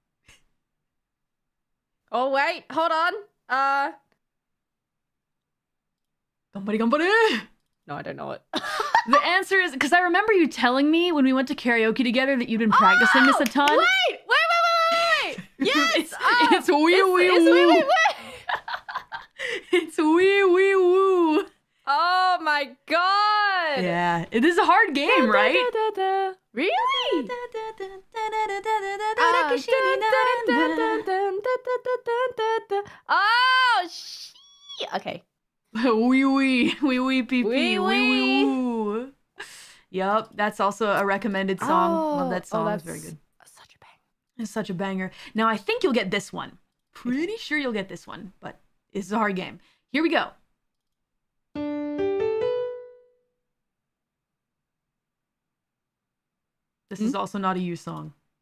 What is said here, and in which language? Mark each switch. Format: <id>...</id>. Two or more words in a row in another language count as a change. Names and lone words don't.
<en>Oh wait, hold on.</en> <ja>Ganbare ganbare!</ja> <en>No, I don't know it. The answer is because I remember you telling me when we went to karaoke together that you'd been practicing this a ton. Wait! Yes! It's wee wee it's woo. wee wee wee. It's wee wee woo. Oh my god! Yeah, it is a hard game, right? Really? Oh, shit. Okay. Wee wee wee pee pee Wee wee wee. woo. Yup, that's also a recommended song. Love that song. It's very good. Such a bang. It's such a banger. Now I think you'll get this one. Pretty sure you'll get this one, but it's a hard game. Here we go. This is also not a you song.</en>